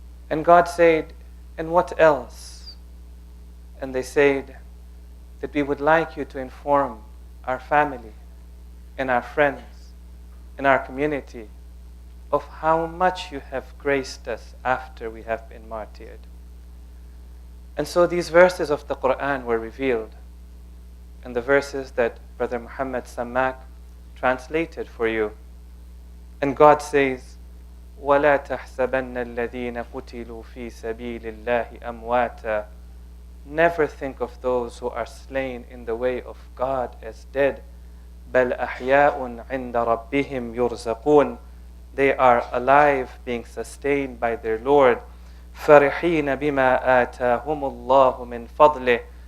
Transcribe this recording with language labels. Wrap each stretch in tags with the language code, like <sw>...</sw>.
<en>And God said, and what else? And they said that we would like you to inform our family and our friends and our community of how much you have graced us after we have been martyred. And so these verses of the Quran were revealed, and the verses that Brother Muhammad Samak translated for you. And God says,</en> <ar>وَلَا تَحْسَبَنَّ الَّذِينَ قُتِلُوا فِي سَبِيلِ اللَّهِ أَمْوَاتًا.</ar> <en>Never think of those who are slain in the way of God as dead.</en> <ar>بَلْ أَحْيَاءٌ عِنْدَ رَبِّهِمْ يُرْزَقُونَ.</ar> <en>They are alive, being sustained by their Lord.</en> <ar>فَرِحِينَ بِمَا آتَاهُمُ اللَّهُ مِنْ فَضْلِهِ.</ar>